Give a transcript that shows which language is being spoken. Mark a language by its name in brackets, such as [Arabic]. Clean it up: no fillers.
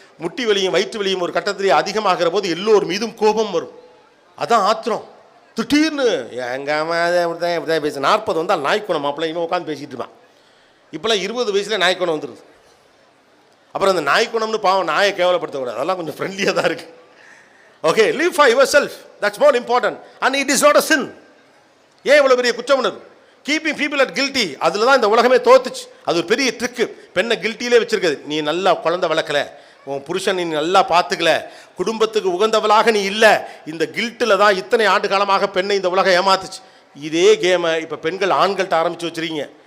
[Tamil] முட்டி வலியும் வயிற்று வலியும் ஒரு கட்டத்திலே அதிகமாகிற போது எல்லோர் மீதும் கோபம் வரும். அதான் ஆத்திரம். திடீர்னு எங்கள் அம்மா இப்படிதான் பேச 40 வந்தால் நாய்க்குணம் மாப்பிள்ள இவன் உட்காந்து பேசிகிட்டு இருப்பான். இப்போலாம் 20 வயசில் நாய்க்குணம் வந்துடுது. அப்புறம் அந்த நாய்க்குணம்னு பாவம் நாயை கேவலப்படுத்தக்கூடாது, அதெல்லாம் கொஞ்சம் ஃப்ரெண்ட்லியாக தான் இருக்குது. [English] Okay, live for yourself, that's more important and it is not a sin. [Tamil] ஏன் இவ்வளோ பெரிய குற்ற உணர்வு? [English] keeping people at guilty, [Tamil] அதில் தான் இந்த உலகமே தோத்துச்சு. அது ஒரு பெரிய ட்ரிக்கு. பெண்ணை கில்ட்டியிலே வச்சிருக்குது. நீ நல்லா குழந்தை வளர்க்கல, உன் புருஷன் நீ நல்லா பார்த்துக்கல, குடும்பத்துக்கு உகந்தவளாக நீ இல்லை. இந்த கில்ட்டில் தான் இத்தனை ஆண்டு காலமாக பெண்ணை இந்த உலகம் ஏமாத்துச்சு. இதே கேமை இப்போ பெண்கள் ஆண்கள்கிட்ட ஆரம்பித்து வச்சுருக்கீங்க.